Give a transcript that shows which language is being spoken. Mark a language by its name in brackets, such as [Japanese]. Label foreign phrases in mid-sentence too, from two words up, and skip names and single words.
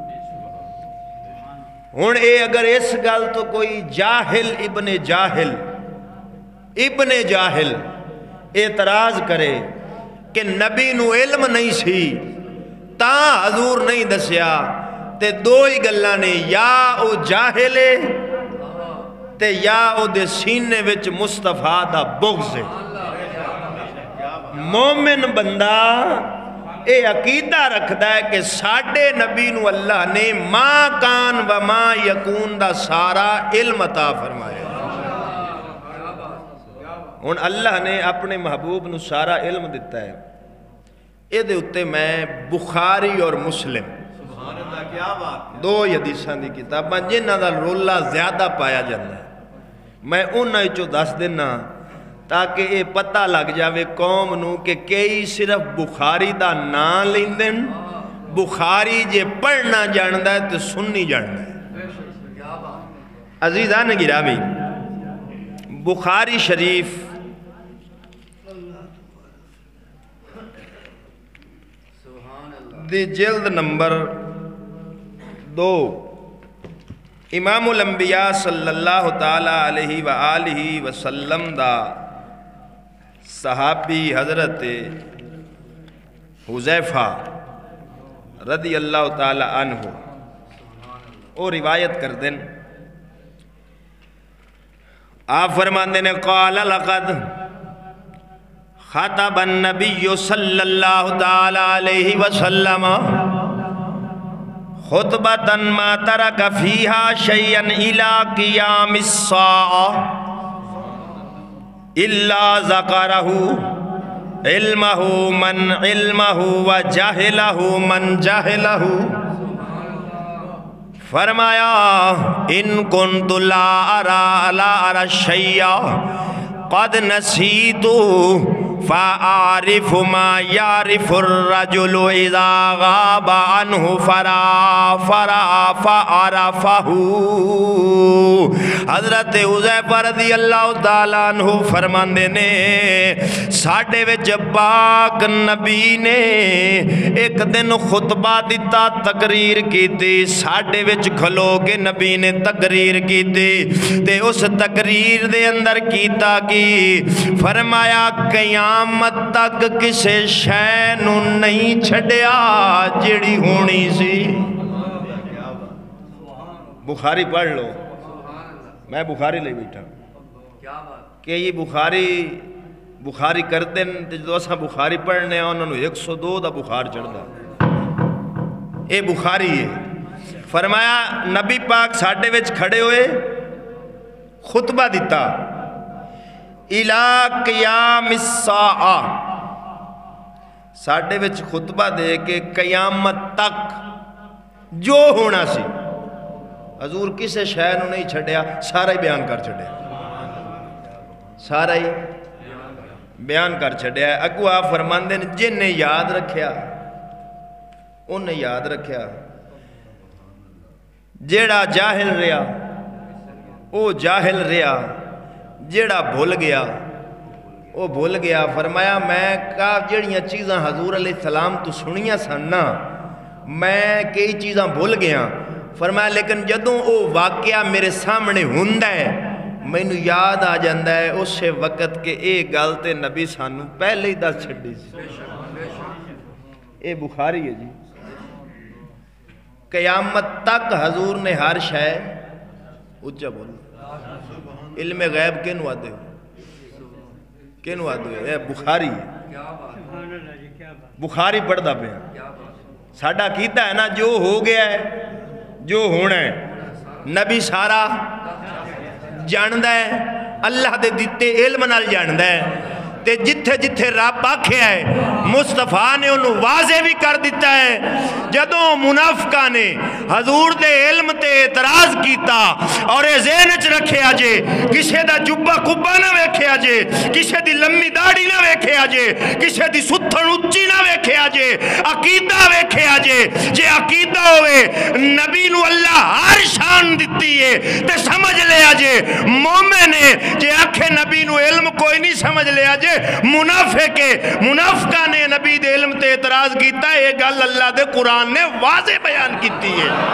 [Punjabi] ہن اے اگر اس گل تو کوئی جاہل ابن جاہل اعتراض کرے کہ نبی نو علم نہیں سی تاں حضور نہیں دسیا، تے دو ہی گلاں نے، یا او جاہل ہے تے یا او دے سینے وچ مصطفیٰ دا بغض ہے۔ مومن بندہ اے عقیدہ رکھدا ہے کہ ساڈے نبی نو اللہ نے [Arabic] ما کان و ما یکون [Punjabi] دا سارا علم عطا فرمایا۔ ہن اللہ نے اپنے محبوب نو سارا علم دیتا ہے۔ اے دے اتے میں بخاری اور مسلم دو حدیثاں دی کتاباں جنہاں دا رولا زیادہ پایا جاتا ہے، میں انہاں وچوں دس دینا تاکہ یہ پتہ لگ جاوے قوم نو کہ کئی صرف بخاری دا نام لیندن، بخاری جے پڑھنا جاندا ہے تے سننی جاندا ہے۔ عزیزان گرامی، بخاری شریف دی جلد نمبر 2 امام الانبیاء [Arabic] صلی اللہ تعالی علیہ وآلہ وسلم [Punjabi] دا صحابی حضرت [Arabic] حذیفہ رضی اللہ تعالی عنہ [Punjabi] وہ روایت کر دیں، آپ فرماندے نے [Arabic] قال لقد خطب النبی صلی اللہ تعالی علیہ وسلم خطبة ما ترك فيها شيئا إلى قيام الساعة إلا ذكره علمه من علمه وجهله من جهله فرمایا ان كنت لا أرى الشيء قد نسيت فأعرف ما يعرف الرجل إذا غاب عنه فعرفه۔ [Punjabi] حضرت حذیفہ [Arabic] رضی اللہ تعالیٰ عنہ [Punjabi] فرماندے نے ساڈے وچ پاک نبی نے ایک دن خطبہ دیتا، تقریر کیتی، ساڈے وچ کھلو کے نبی نے تقریر کیتی تے اس تقریر دے اندر کیتا کی فرمایا قیامت تک کسے شے نو نہیں چھڈیا جیڑی ہونی سی۔ بخاری پڑھ لو، میں بخاری لے بیٹھا کہ یہ بخاری کرتے ہیں جدو اساں بخاری پڑھنے ہیں انہوں نے 102 دا بخار چڑھتا، اے بخاری ہے۔ فرمایا نبی پاک ساڈے وچ کھڑے ہوئے خطبہ دیتا [Arabic] اِلَىٰ قِيَامِ السَّاعَةِ، [Punjabi] ساڈے وچ خطبہ دے کے قیامت تک جو ہونا سی، حضور کسے شے نو نہیں چھڑیا، سارا ہی بیان کر چھڑیا، سارا ہی بیان کر چھڑیا۔ اگو آپ فرماندے نے جن نے یاد رکھیا انہیں یاد رکھیا، جیڑا جاہل رہا او جاہل رہا، جیڑا بھول گیا وہ بھول گیا۔ فرمایا میں کہا جڑیاں چیزاں حضور [Arabic] علیہ السلام [Punjabi] تو سنیاں سننا میں کئی چیزاں بھول گیا۔ فرمایا لیکن جدوں او واقعہ میرے سامنے ہوندا ہے مینوں یاد آ جاندا ہے اس وقت کہ اے گل تے نبی سانوں پہلے ہی دس چھڈی سی۔ اے بخاری ہے جی۔ قیامت تک حضور نے ہر شے اچھا بول علم غیب کینو آدھے ہو، کینو آدھے ہو، اے بخاری ہے، بخاری پڑھدا پیا۔ ساڈا کیتا ہے نا جو ہو گیا ہے جو ہونا ہے، نبی سارا جاندا ہے، اللہ دے دیتے علم نال جاندا ہے، تے جتھے جتھے رب آکھیا ہے مصطفیٰ نے انہوں واضح بھی کر دیتا ہے۔ جدوں منافقہ نے حضور دے علم تے اعتراض کیتا اور اے ذہن وچ رکھیا جے کسے دا جبہ کبا نہ ویکھیا جے، کسے دی لمبی داڑھی نہ ویکھیا جے، کسے دی ستھن اچھی نہ ویکھیا جے، عقیدہ ویکھیا جے۔ جے عقیدہ ہوئے نبی نو اللہ ہر شان دیتی ہے تے سمجھ لیا جے مومن ہے، جے آکھے نبی نو علم کوئی نہیں سمجھ لیا جے منافقہ نے نبی دے علم تے اعتراض کیتا ہے۔ یہ گل اللہ دے قرآن نے واضح بیان کیتی ہے۔